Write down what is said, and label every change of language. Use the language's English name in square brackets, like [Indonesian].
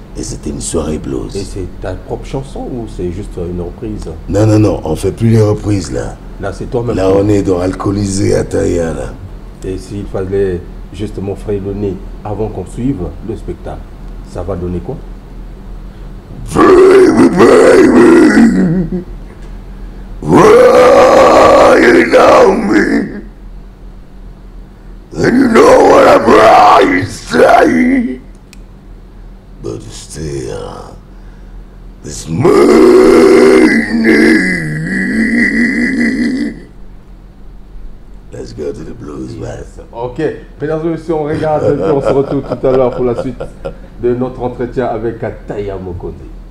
[French] Et c'était une soirée blues. Et c'est ta propre chanson ou c'est juste une reprise? Non, non, non, on fait plus les reprises là. Là c'est toi-même. Là on est dans Alcoolisé Ataya là. Et s'il fallait justement fredonner avant qu'on suive le spectacle, ça va donner quoi? [English] Baby, baby, well, you know me, and you know what I'm trying to say, but still, this morning, let's go to the blues, man. [French] Ok, mesdames et messieurs, on regarde et puis on se retrouve tout à l'heure pour la suite de notre entretien avec Ataya Mokondi.